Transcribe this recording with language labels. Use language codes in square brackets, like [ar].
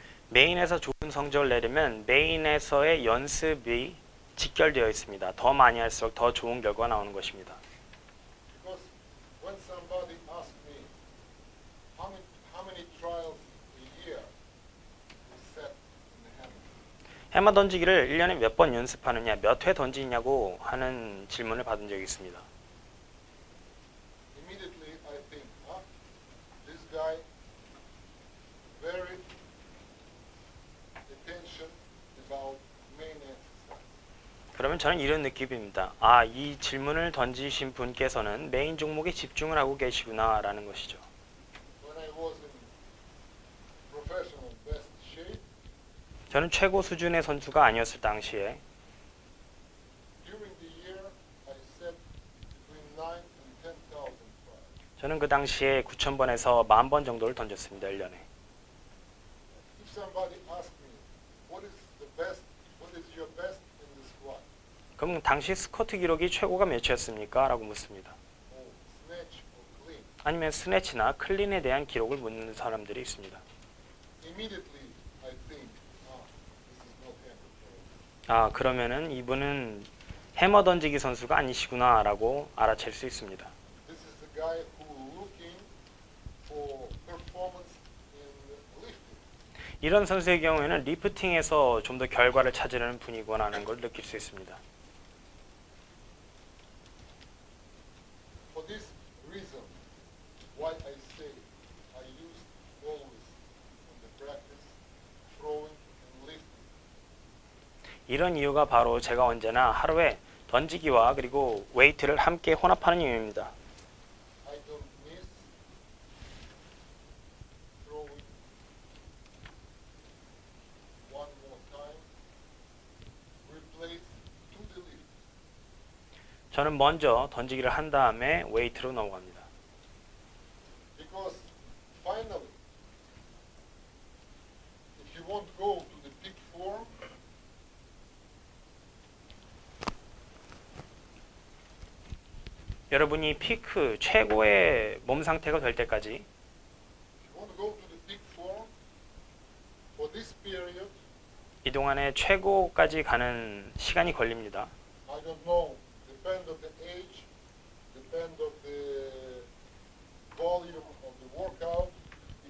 [ko] 메인에서 좋은 성적을 내려면 메인에서의 연습이 직결되어 있습니다. 더 많이 할수록 더 좋은 결과가 나오는 것입니다. [en] Because when somebody asks me how many trials a year we set in the hammer, [ko] 해머 던지기를 1년에 몇 번 연습하느냐, 몇 회 던지냐고 하는 질문을 받은 적이 있습니다. [en] immediately I think, this guy very attention about main exercise. [ko] 그러면 저는 이런 느낌입니다. 이 질문을 던지신 분께서는 메인 종목에 집중을 하고 계시구나 라는 것이죠. [en] When I was in professional best shape, [ko] 저는 최고 수준의 선수가 아니었을 당시에 [en] during the year I set between 9 and 10,000 trials. [ko] 저는 그 당시에 9,000번에서 10,000번 정도를 던졌습니다. 1년에. [en] If somebody asks me, what is your best in the squat? [ko] 그럼 당시 스쿼트 기록이 최고가 몇이었습니까? 라고 묻습니다. [en] Or snatch or clean? [ko] 아니면 스네치나 클린에 대한 기록을 묻는 사람들이 있습니다. [en] Immediately I think, this is not hammer throw. [ko] 그러면은 이분은 해머 던지기 선수가 아니시구나 라고 알아챌 수 있습니다. [en] This is the guy who looking for performance in lifting. [ko] 이런 선수의 경우에는 리프팅에서 좀 더 결과를 찾으려는 분이구나 하는 걸 느낄 수 있습니다. [en] For this reason, why I say I used always in the practice throwing and lifting. [ko] 이런 이유가 바로 제가 언제나 하루에 던지기와 그리고 웨이트를 함께 혼합하는 이유입니다. [en] I don't miss throwing one more time. Replace to the lift. [ko] 저는 먼저 던지기를 한 다음에 웨이트로 넘어갑니다. [en] Because finally, if you won't go to the peak form, [ko] 여러분이 피크 최고의 몸 상태가 될 때까지 [en] if you want to go to the peak form for this period, [ko] 이 동안에 최고까지 가는 시간이 걸립니다. [en] I don't know, depend of the age, depend of the volume of the workout, it